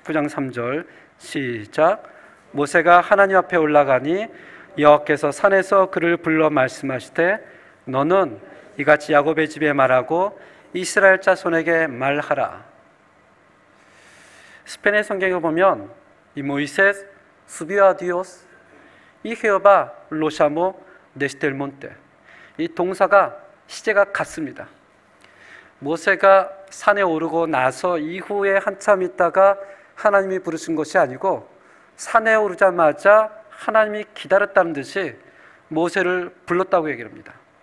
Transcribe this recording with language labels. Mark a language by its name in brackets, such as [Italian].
[Korean] 19장 3절 시작. 모세가 하나님 앞에 올라가니 여호와께서 산에서 그를 불러 말씀하시되 너는 이같이 야곱의 집에 말하고 이스라엘 자손에게 말하라. 스페인의 성경에 보면 [Spanish] y Moisés subió a Dios y Jehová lo llamó desde el monte. [Korean] 이 동사가 시제가 같습니다. 모세가 산에 오르고 나서 이후에 한참 있다가 하나님이 부르신 것이 아니고 산에 오르자마자 하나님이 기다렸다는 듯이 모세를 불렀다고 얘기합니다.